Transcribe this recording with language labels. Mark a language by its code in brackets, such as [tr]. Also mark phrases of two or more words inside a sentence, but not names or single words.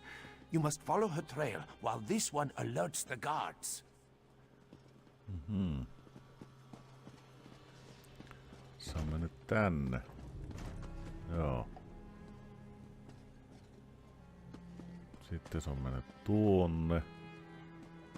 [en] You must follow her trail while this one alerts the guards. [fi] Se on mennyt tänne. Joo. Sitten se on mennyt tuonne.